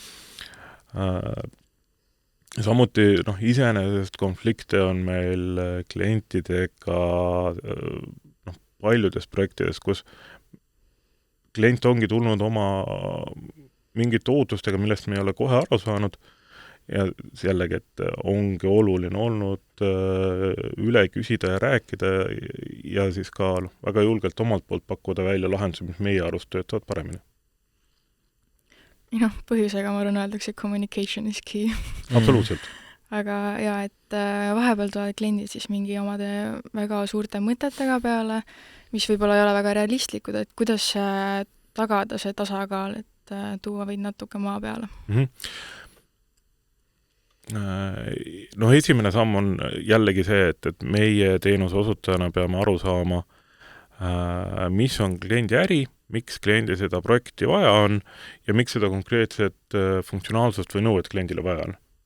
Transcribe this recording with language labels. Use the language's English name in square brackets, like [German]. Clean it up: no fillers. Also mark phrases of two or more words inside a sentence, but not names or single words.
[Estonian] Samuti iseenesest konflikte on meil klientidega paljudes projektides, kus klient ongi tulnud oma mingite ootustega, millest me ei ole kohe aru saanud ja jällegi, et ongi oluline olnud üle küsida ja rääkida ja siis ka väga julgelt omalt poolt pakkuda välja lahendusi, mis meie arust töötavad paremini. Põhjusega ma arvan öeldakse, [English] communication is key. [Estonian] Absoluutselt. Aga et vahepeal tulevad kliendid siis mingi omade väga suurte mõtetega peale, mis võib-olla ei ole väga realistlikud, et kuidas tagada see tasakaal, et tuua võid natuke maa peale? Esimene samm on jällegi see, et meie teenuse osutajana peame aru saama, mis on kliendi äri, miks kliendi seda projekti vaja on ja miks seda konkreetset funktsionaalsust või nõuet kliendile vaja on.